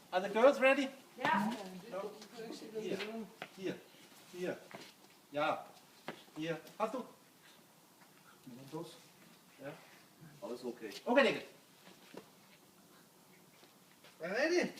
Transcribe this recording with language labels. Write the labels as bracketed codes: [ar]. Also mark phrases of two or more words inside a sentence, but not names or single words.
[en] Are the girls ready? [de] Ja. [en] No. Here. [de] Ja. Hier. Hast du? Dos. Ja. Alles okay. [da] Okay, Nicke. Er det rigtigt?